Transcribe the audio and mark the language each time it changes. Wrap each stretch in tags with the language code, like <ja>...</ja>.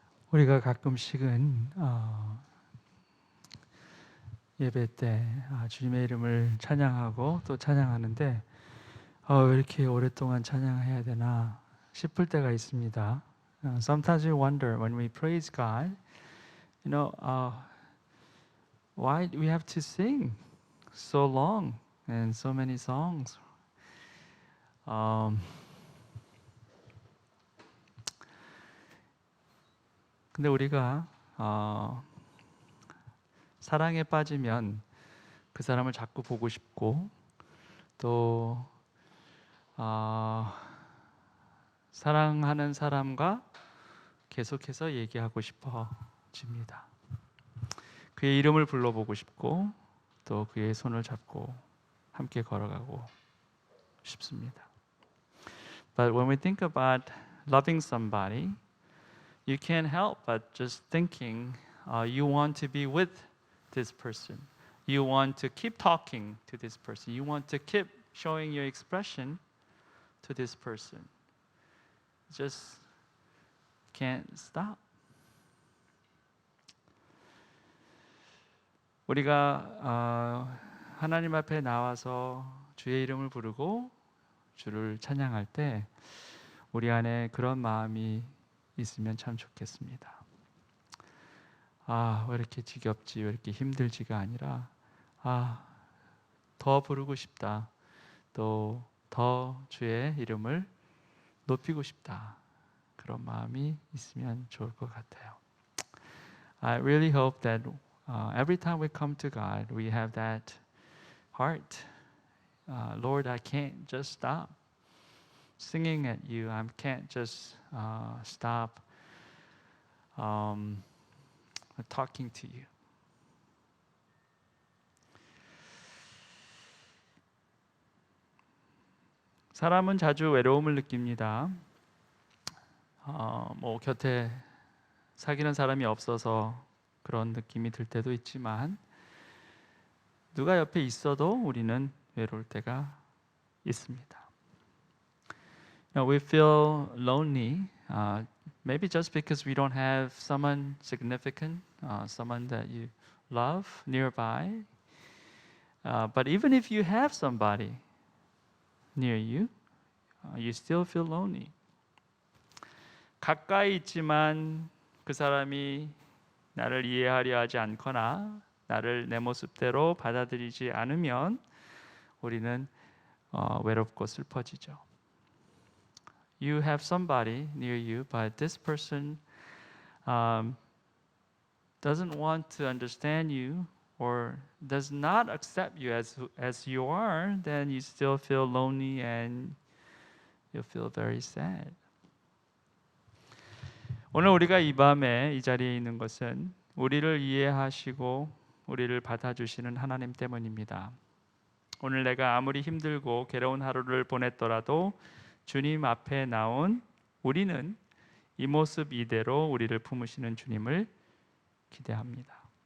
<ko>우리가 가끔씩은 예배 때 주님의 이름을 찬양하고 또 찬양하는데 왜 이렇게 오랫동안 찬양해야 되나 싶을 때가 있습니다.</ko> <en>Sometimes we wonder when we praise God, why do we have to sing so long and so many songs?</en> <ko>근데 우리가 사랑에 빠지면 그 사람을 자꾸 보고 싶고 또 사랑하는 사람과 계속해서 얘기하고 싶어집니다. 그의 이름을 불러보고 싶고 또 그의 손을 잡고 함께 걸어가고 싶습니다.</ko> <en>But when we think about loving somebody, you can't help but just thinking you want to be with this person. You want to keep talking to this person. You want to keep showing your expression to this person. Just can't stop.</en> <ko>우리가 하나님 앞에 나와서 주의 이름을 부르고 주를 찬양할 때 우리 안에 그런 마음이 있으면 참 좋겠습니다. 왜 이렇게 지겹지, 왜 이렇게 힘들지가 아니라 더 부르고 싶다. 또 더 주의 이름을 높이고 싶다. 그런 마음이 있으면 좋을 것 같아요.</ko> <en>I really hope that every time we come to God, we have that heart. Lord, I can't just stop singing at you. I can't just stop talking to you.</en> <ko>사람은 자주 외로움을 느낍니다. 곁에 사귀는 사람이 없어서 그런 느낌이 들 때도 있지만 누가 옆에 있어도 우리는 외로울 때가 있습니다.</ko> <en>We feel lonely, maybe just because we don't have someone significant, someone that you love nearby. But even if you have somebody near you, you still feel lonely.</en> <ko>가까이 있지만 그 사람이 나를 이해하려 하지 않거나 나를 내 모습대로 받아들이지 않으면 우리는 외롭고 슬퍼지죠.</ko> <en>You have somebody near you, but this person doesn't want to understand you or does not accept you as you are, then you still feel lonely and you feel very sad.</en> <ko>오늘 우리가 이 밤에 이 자리에 있는 것은 우리를 이해하시고 우리를 받아주시는 하나님 때문입니다. 오늘 내가 아무리 힘들고 괴로운 하루를 보냈더라도 주님 앞에 나온 우리는 이 모습 이대로 우리를 품으시는 주님을 기대합니다.</ko>